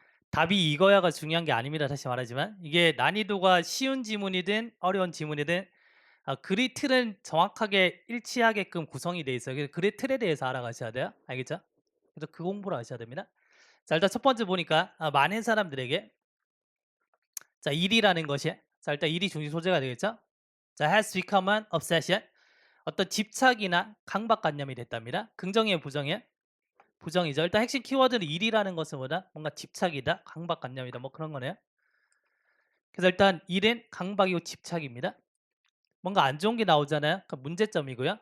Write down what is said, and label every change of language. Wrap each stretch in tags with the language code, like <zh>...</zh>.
<ko>답이 이거야가 중요한 게 아닙니다. 다시 말하지만 이게 난이도가 쉬운 지문이든 어려운 지문이든 글의 틀은 정확하게 일치하게끔 구성이 돼 있어요. 그래서 글의 틀에 대해서 알아가셔야 돼요. 알겠죠? 그래서 그 공부를 하셔야 됩니다. 자, 일단 첫 번째 보니까 많은 사람들에게 자, 일이라는 것이 자, 일단 일이 중심 소재가 되겠죠?</ko> <en>자, has become an obsession.</en> <ko>어떤 집착이나 강박관념이 됐답니다. 긍정이에요, 부정이에요? 부정이죠. 일단 핵심 키워드는 일이라는 것은 뭐다? 뭔가 집착이다, 강박관념이다, 뭐 그런 거네요. 그래서 일단 일은 강박이고 집착입니다. 뭔가 안 좋은 게 나오잖아요. 그 문제점이고요.</ko>